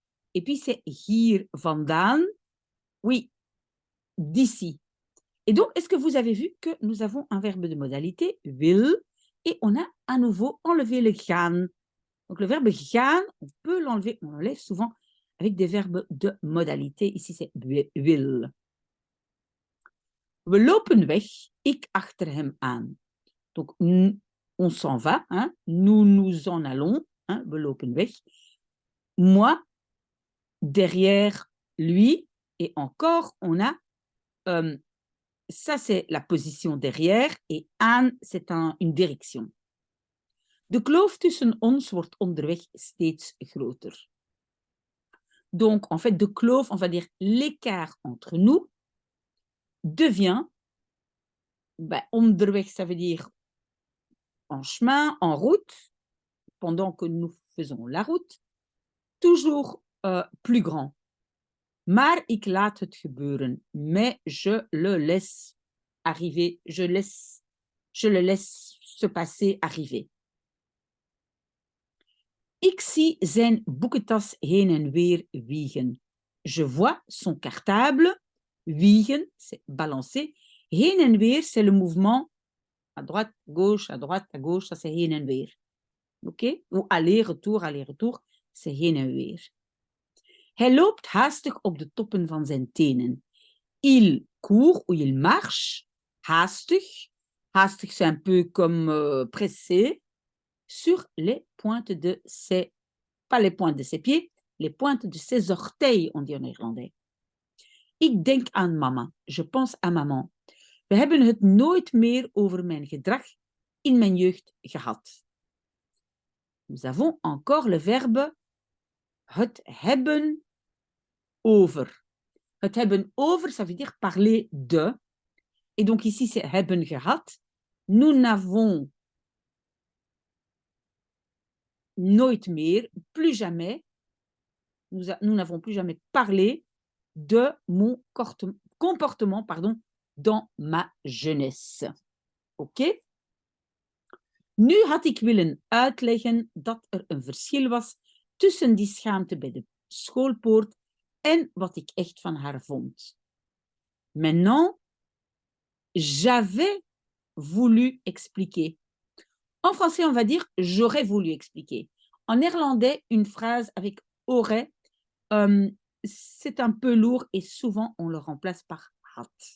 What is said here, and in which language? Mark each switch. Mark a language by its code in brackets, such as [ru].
[fr] Et puis c'est [nl] hier vandaan. [fr] Oui, d'ici. Et donc, est-ce que vous avez vu que nous avons un verbe de modalité, wil, et on a à nouveau enlevé le gaan. Donc, le verbe gaan, on peut l'enlever, on l'enlève souvent avec des verbes de modalité. Ici, c'est wil. [nl] We lopen weg, ik achter hem aan. [fr] Donc, on s'en va, hein? Nous nous en allons, hein? [nl] We lopen weg. [fr] Moi, derrière lui, et encore, on a, ça c'est la position derrière, et aan, c'est une direction. [nl] De kloof tussen ons wordt onderweg steeds groter. [fr] Donc, en fait, [nl] de kloof, [fr] on va dire l'écart entre nous, devient, onderweg, ça veut dire en chemin, en route, pendant que nous faisons la route, toujours plus grand. [nl] Maar ik laat het gebeuren, [fr] mais je le laisse arriver, je le laisse se passer, arriver. [nl] Ik zie zijn boekentas heen en weer wiegen. [fr] Je vois son cartable, wiegen, c'est balancer. Heen en weer, c'est le mouvement à droite, à gauche, ça c'est [nl] heen en weer. [fr] Ok? Ou aller-retour, c'est [nl] heen en weer. Hij loopt haastig op de toppen van zijn tenen. [fr] Il court ou il marche, haastig. Haastig, c'est un peu comme pressé, sur les pointes de ses, pas les pointes de ses pieds, les pointes de ses orteils, on dit en néerlandais. [nl] Ik denk aan mama, [fr] je pense à maman. [nl] We hebben het nooit meer over mijn gedrag in mijn jeugd gehad. [fr] Nous avons encore le verbe [nl] het hebben over. Het hebben over, [fr] ça veut dire parler de. Et donc ici, c'est [nl] hebben gehad. [fr] Nous n'avons [nl] nooit meer, [fr] plus jamais, nous n'avons plus jamais parlé de mon comportement dans ma jeunesse. [nl] Oké? Nu had ik willen uitleggen dat er een verschil was tussen die schaamte bij de schoolpoort en wat ik echt van haar vond. [fr] Maintenant, j'avais voulu expliquer. En français, on va dire j'aurais voulu expliquer. En néerlandais, une phrase avec aurait, c'est un peu lourd et souvent on le remplace par had.